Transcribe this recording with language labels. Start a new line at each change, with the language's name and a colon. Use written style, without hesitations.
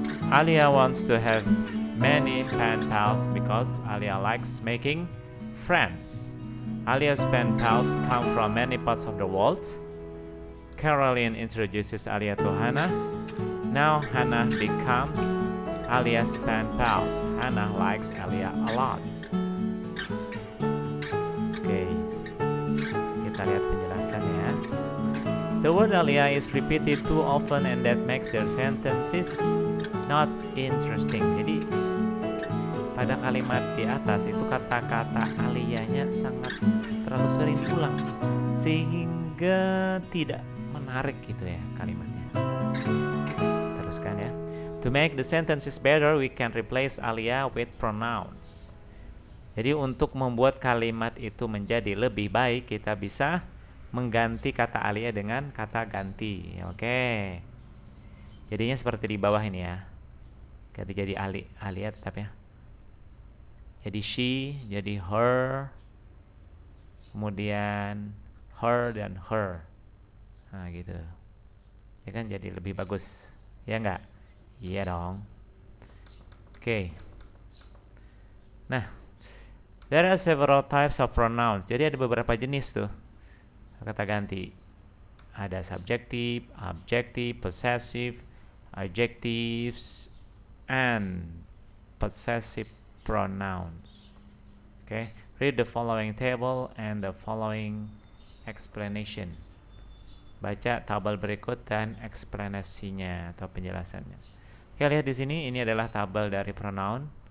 English: Alia wants to have many pen pals because Alia likes making friends. Alia's pen pals come from many parts of the world. Caroline introduces Alia to Hannah. Now Hannah becomes Alia's pen pals. Hannah likes Alia a lot.
Indonesian: Oke, kita lihat penjelasannya.
English: The word Alia is repeated too often and that makes their sentences not interesting.
Indonesian: Jadi pada kalimat di atas itu kata-kata Alianya sangat terlalu sering diulang sehingga tidak menarik gitu ya kalimatnya. Teruskan ya.
English: To make the sentences better, we can replace Alia with pronouns.
Indonesian: Jadi untuk membuat kalimat itu menjadi lebih baik, kita bisa mengganti kata Alia dengan kata ganti. Oke. Jadinya seperti di bawah ini ya. Ganti jadi Alia tetap ya. Jadi she, jadi her, kemudian her dan her. Nah gitu. Ya kan jadi lebih bagus. Ya enggak? Iya dong. Oke.
English: Nah, there are several types of pronouns.
Indonesian: Jadi ada beberapa jenis tuh kata ganti.
English: Ada subjective, objective, possessive, adjectives, and possessive pronouns. Okay, read the following table and the following explanation.
Indonesian: Baca tabel berikut dan eksplanasinya atau penjelasannya. Oke, lihat di sini ini adalah tabel dari pronoun.